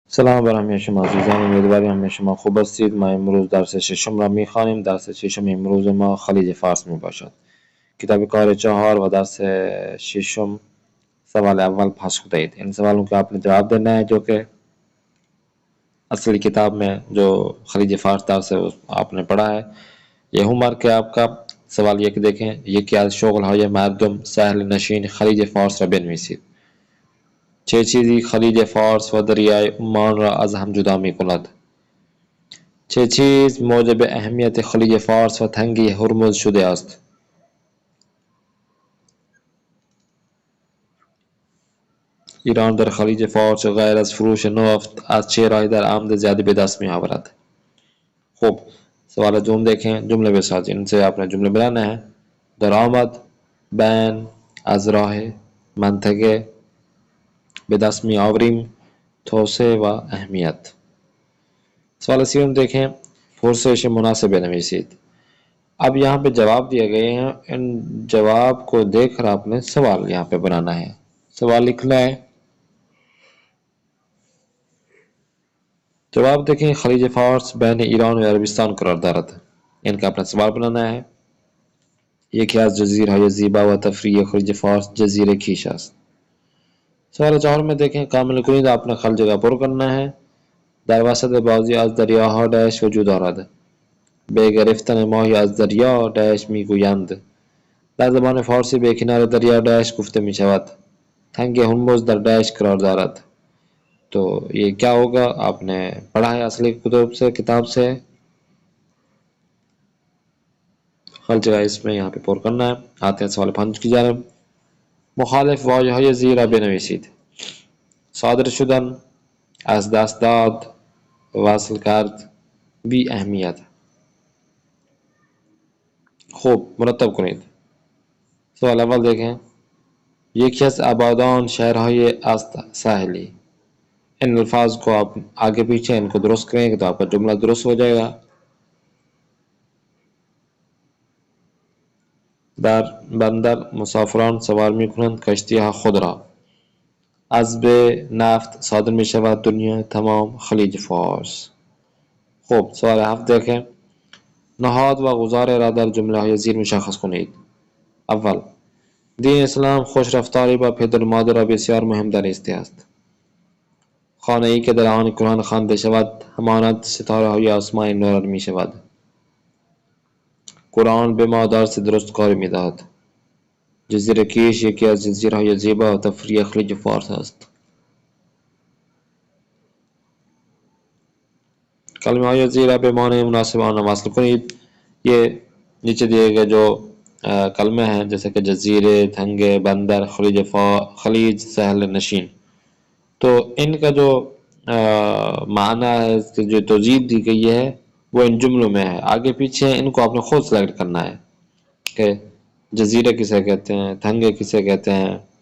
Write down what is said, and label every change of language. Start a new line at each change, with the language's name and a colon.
Persian: سلام بر همه شما عزیزان، امیدواریم همه شما خوب هستید. ما امروز درس ششم را میخوانیم. درس ششم امروز ما خلیج فارس می باشد. کتاب کار 4 و درس ششم سوال اول پاس خود اید.
Urdu: ان سوالوں کا آپ نے جواب دینا ہے جو کہ اصلی کتاب میں جو خلیج فارس درس ہے آپ نے پڑھا ہے. یہ ہوم ورک ہے آپ کا. سوال یک دیکھیں.
Persian: یکی از شغل‌های مردم ساحل نشین خلیج فارس را بنویسید. چه چیزی خلیج فارس و دریای عمان را از هم جدا می کند؟ چه چیز موجب اهمیت خلیج فارس و تنگه هرمز شده است؟ ایران در خلیج فارس غیر از فروش نفت از چه راهی در آمد زیادی به دست می آورد؟ خوب، سوال دوم دیکھیں. جمله بسازید.
Urdu: ان سے آپ نے جمله بنانا ہے.
Persian: درآمد، بین، از راه، منطقه، به دست می آوریم، توسعه و اهمیت. سوال سیوم دیکھیں. پرسش مناسب بنویسید.
Urdu: اب یہاں پہ جواب دیے گئے ہیں. ان جواب کو دیکھ کر آپ نے سوال یہاں پہ بنانا ہے. سوال لکھنا ہے. جواب دیکھیں.
Persian: خلیج فارس بین ایران و عربستان قرار دارد.
Urdu: ان کا اپنا سوال بنانا ہے.
Persian: یکی از جزیره‌های زیبا و تفریحی خلیج فارس جزیره کیش است.
Urdu: سوال 4 میں دیکھیں.
Persian: کامل کنید
Urdu: اپنا خل جگہ پر کرنا ہے.
Persian: در وسط بعضی از دریاها ڈیش وجود دارد. به گرفتن ماهی از دریا ڈیش میگویند. در زبان فارسی به کنار دریا ڈیش گفته می شود. تنگ ہرمز در ڈیش قرار دارد.
Urdu: تو یہ کیا ہوگا؟ آپ نے پڑھا ہے اصلی کتب سے، کتاب سے. ہر جگہ اس میں یہاں پہ پر کرنا ہے. آتے ہیں سوال 5 کی جانب.
Persian: مخالف واژه‌های زیر را بنویسید. صادر شدن، از دست داد، وصل کرد، بی اهمیت. خوب مرتب کنید. سوال اول دیکھیں. یکی از آبادان شہرهای است ساحلی.
Urdu: ان الفاظ کو آپ آگے پیچھے ان کو درست کریں گے تو آپ کا جملہ درست ہو جائے گا.
Persian: در بندر مسافران سوار می کنند کشتی ها خود را. از به نفت صادر می شود دنیا تمام خلیج فارس. خوب سوال 7 دیکھیں. نهاد و گزاره را در جمله های زیر مشخص کنید. اول، دین اسلام خوش رفتاری با پدر و مادر را بسیار مهم دانسته است. خانه ای که در آن قرآن خوانده شود همانند ستاره های آسمان نورانی می شود. قرآن به ما درس درست کاری می دهد. جزیره کیش یکی از جزیره‌های زیبا و تفریحی خلیج فارس است. کلمه های زیر به معنی مناسب آن را وصل کنید.
Urdu: یہ نیچے دیے گئے جو کلمے ہیں جیسے کہ جزیرے، تھنگے، بندر، خلیج، ساحل نشین، تو ان کا جو معنی ہے، اس کی جو توضیح دی گئی ہے وہ ان جملوں میں ہے. آگے پیچھے ان کو آپ نے خود سلیکٹ کرنا ہے کہ جزیرے کسے کہتے ہیں، تھنگے کسے کہتے ہیں.